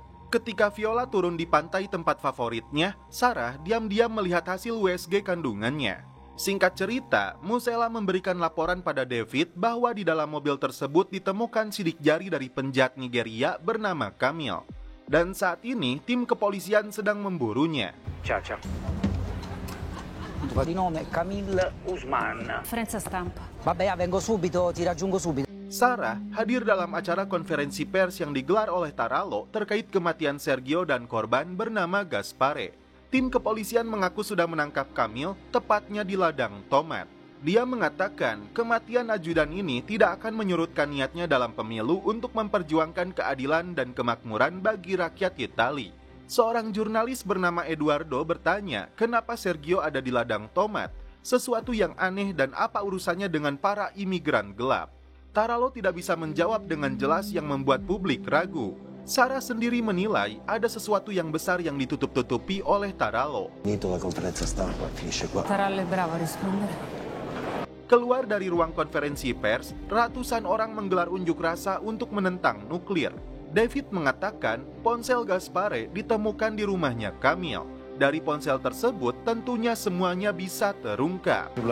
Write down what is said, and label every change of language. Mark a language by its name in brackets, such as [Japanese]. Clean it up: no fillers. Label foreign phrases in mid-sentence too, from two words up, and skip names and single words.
[Indonesian] Ketika Viola turun di pantai tempat favoritnya, Sarah diam-diam melihat hasil USG kandungannya. Singkat cerita, Musella memberikan laporan pada David bahwa di dalam mobil tersebut ditemukan sidik jari dari penjahat Nigeria bernama Kamil. Dan saat ini, tim kepolisian sedang memburunya. [Italian] Ciao. Di nome Camille Usman. Conferenza stampa. Vabbè, vengo subito, ti raggiungo subito. [Indonesian] Sarah hadir dalam acara konferensi pers yang digelar oleh Tarallo terkait kematian Sergio dan korban bernama Gaspare. Tim kepolisian mengaku sudah menangkap Kamil, tepatnya di ladang tomat. Dia mengatakan kematian ajudan ini tidak akan menyurutkan niatnya dalam pemilu untuk memperjuangkan keadilan dan kemakmuran bagi rakyat Itali. Seorang jurnalis bernama Eduardo bertanya kenapa Sergio ada di ladang tomat, sesuatu yang aneh dan apa urusannya dengan para imigran gelap. Tarallo tidak bisa menjawab dengan jelas yang membuat publik ragu. Sarah sendiri menilai ada sesuatu yang besar yang ditutup-tutupi oleh Tarallo. [Italian] Tarallo è bravo a rispondere. [Indonesian] Keluar dari ruang konferensi pers, ratusan orang menggelar unjuk rasa untuk menentang nuklir. David mengatakan ponsel Gaspare ditemukan di rumahnya Kamil. Dari ponsel tersebut tentunya semuanya bisa terungkap.